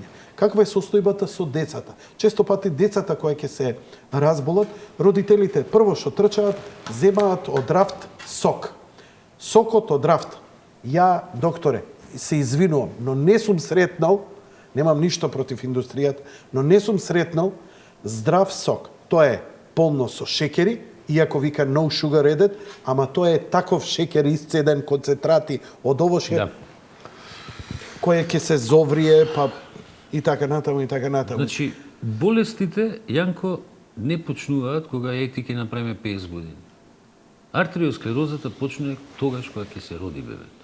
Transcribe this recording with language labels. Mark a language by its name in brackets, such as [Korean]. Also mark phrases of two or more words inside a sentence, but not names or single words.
[Macedonian] Каква е состојбата со децата? Често пати децата кои ќе се разболат, родителите прво што трчаат, земаат од рафт сок. Сокот од рафт. Ја, докторе, се извинувам, но не сум сретнал, немам ништо против индустријата, но не сум сретнал здрав сок. Тоа е полно со шеќери, иако вика [English] no sugar added, [Macedonian] ама тоа е таков шеќер исцеден концентрати од овоше, Да. кој ќе се зоврие, па и така натаму, и така натаму. Значи, болестите, Јанко, не почнуваат кога ја ти ќе направиме 50 години. Артериосклерозата почне тогаш кога ќе се роди бебето.